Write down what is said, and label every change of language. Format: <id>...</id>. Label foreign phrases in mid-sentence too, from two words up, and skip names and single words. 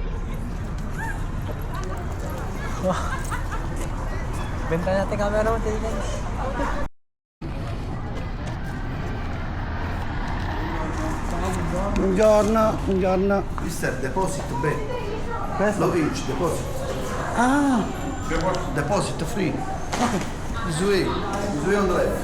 <tl>Benta natin camera mo, tingnan.</tl> <it>Buongiorno.</it> <en>Mister, deposit beh.</en> <it>Questo?</it> <en>Lovich, deposit. Ah, Deposit free. This way on the left.</en>